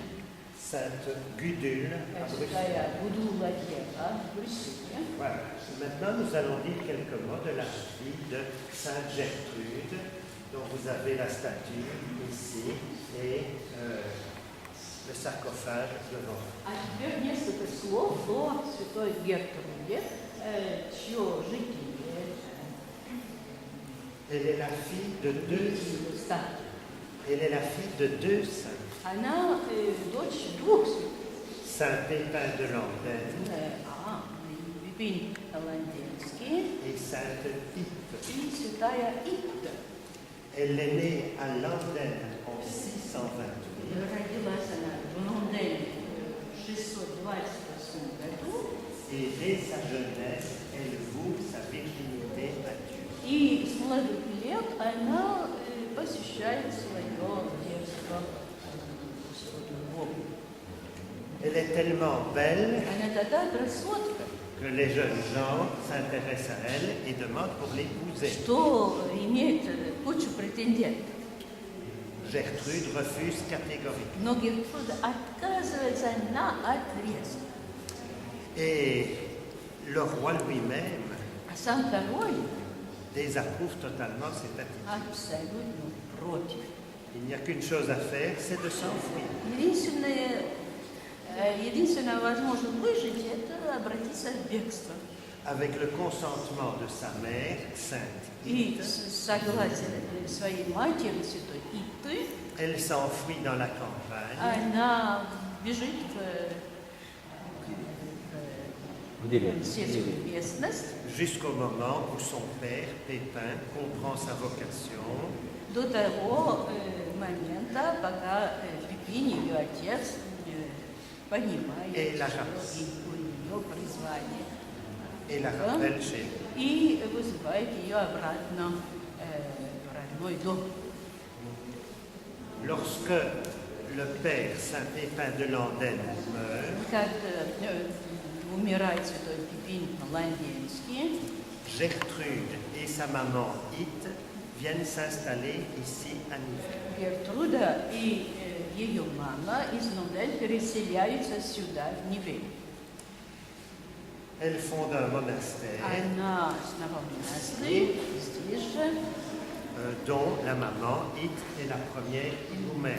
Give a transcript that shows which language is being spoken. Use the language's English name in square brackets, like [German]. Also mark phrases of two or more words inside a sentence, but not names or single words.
[French] Sainte Gudule à Bruxelles. [Russian] святая Будуладьева в Брюсселе. [French] Voilà. Maintenant, nous allons dire quelques mots de la vie de Sainte Gertrude, dont vous avez la statue ici et le sarcophage devant. [Russian] А теперь несколько слов о святой Гертруде, чье житие [French] Elle est la fille de deux, [Russian] статуи. [French] elle est la fille de deux saints, [Russian] Она дочь двух святых. [French] Saint Pépin de Landenne [Russian] Пипин Ланденский [French] et Sainte Hippe. [Russian] и святая Итта. [French] Elle est née à Landenne en 628 [Russian] Родилась она в Лондоне в 628 году. [French] et dès sa jeunesse, elle voue sa virginité à Dieu. [Russian] И с молодых лет она посвящает свое детство Господу Богу. [French] Elle est tellement belle [Russian] Она такая красотка, [French] que les jeunes gens s'intéressent à elle et demandent pour l'épouser. [Russian] что имеет кучу претендентов. [French] Gertrude refuse catégoriquement. [Russian] Но Гертруда отказывается на отрез. [French] Et le roi lui-même [Russian] А сам король [French] désapprouve totalement cette attitude. [Russian] абсолютно против. [French] Il n'y a qu'une chose à faire, c'est de s'enfuir. [Russian] Единственное, Единственное, возможно, выжить, это обратиться в бегство. [French] Avec le consentement de sa mère, Sainte [Russian] И Ite, с согласия своей матери, святой Иты, [French] elle s'enfuit dans la campagne [Russian] она бежит в сельскую местность [French] jusqu'au moment où son père, Pépin, comprend sa vocation [Russian] до того момента, пока Пипин, ее отец, понимает, [French] Et la [Russian] что [French] race. [Russian] у нее призвание. [French] et la rappelle chez lui. [Russian] И вызывает ее обратно в родной дом. [French] Lorsque le père Saint-Pépin de Landenne meurt, [Russian] Когда умирает святой Пипин Ланденский, [French] Gertrude et sa maman Ite viennent s'installer ici à Nivelles. [Russian] Гертруда и ее мама из Лондон переселяются сюда, в Нивель. [French] Elles fondent un monastère [Russian] Она основала монастырь здесь же. [French] Dont la maman Ite est la première igumène.